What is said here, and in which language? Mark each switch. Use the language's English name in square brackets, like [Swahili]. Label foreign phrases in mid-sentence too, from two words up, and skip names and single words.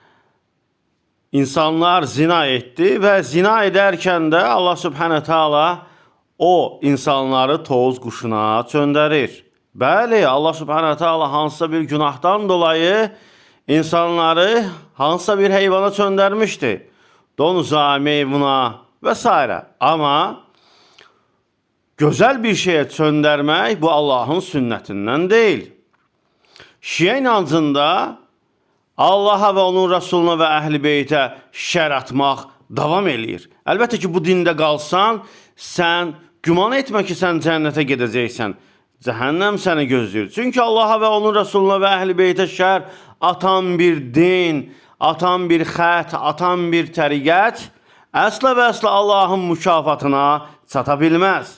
[Azerbaijani] İnsanlar zina etdi və zina edərkən də [Arabic] الله سبحانه وتعالى [Azerbaijani] o insanları tovuz quşuna çöndərir. Bəli, [Arabic] الله سبحانه وتعالى [Azerbaijani] hansısa bir günahdan dolayı insanları hansısa bir heyvana çöndərmişdi. Donuza, meymuna və s. [Turkish] Ama güzel bir şeye çöndərmək bu Allah'ın sünnetinden değil. [Azerbaijani] Şiə inancında Allah'a ve onun Resuluna ve Əhl-i Beytə şər atmaq davam eləyir. Əlbəttə ki, bu dində qalsan, sən güman etmə ki, sən cənnətə gedəcəksən. Cəhənnəm səni gözləyir. Çünki Allah'a ve onun Resuluna ve Əhl-i Beytə şər atan bir din, atan bir xət, atan bir təriqət əsla və əsla Allah'ın mükafatına çata bilməz.